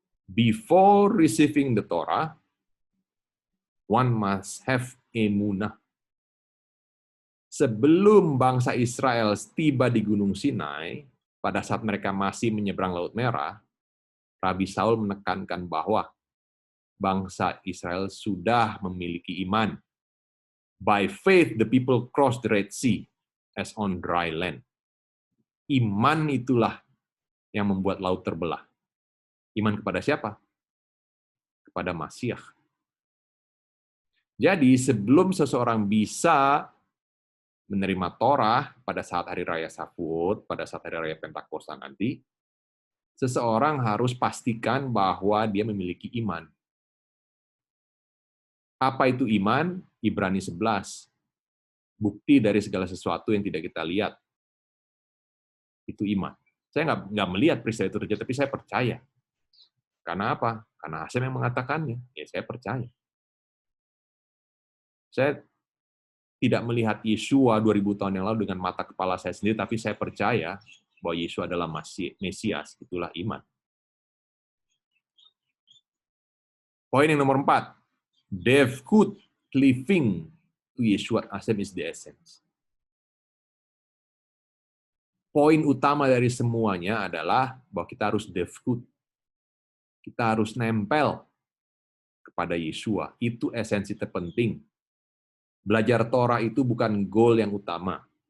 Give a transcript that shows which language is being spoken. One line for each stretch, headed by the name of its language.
English: Before receiving the Torah, one must have emunah.
Indonesian: Sebelum bangsa Israel tiba di Gunung Sinai, pada saat mereka masih menyeberang Laut Merah, Rabi Saul menekankan bahwa bangsa Israel sudah memiliki iman.
English: By faith, the people crossed the Red Sea as on dry land.
Indonesian: Iman itulah yang membuat laut terbelah. Iman kepada siapa? Kepada Masiah. Jadi, sebelum seseorang bisa menerima Torah pada saat hari raya Shavuot, pada saat hari raya Pentakosta nanti, seseorang harus pastikan bahwa dia memiliki iman. Apa itu iman? Ibrani 11. Bukti dari segala sesuatu yang tidak kita lihat. Itu iman. Saya nggak melihat peristiwa itu terjadi, tapi saya percaya. Karena apa? Karena Hashem yang mengatakannya. Ya, saya percaya. Saya tidak melihat Yeshua 2000 tahun yang lalu dengan mata kepala saya sendiri, tapi saya percaya bahwa Yeshua adalah Mesias. Itulah iman. Poin yang nomor 4.
English: Devout living to Yeshua Hashem is the essence.
Indonesian: Poin utama dari semuanya adalah bahwa kita harus devout. Kita harus nempel kepada Yeshua. Itu esensi terpenting. Belajar Torah itu bukan goal yang utama.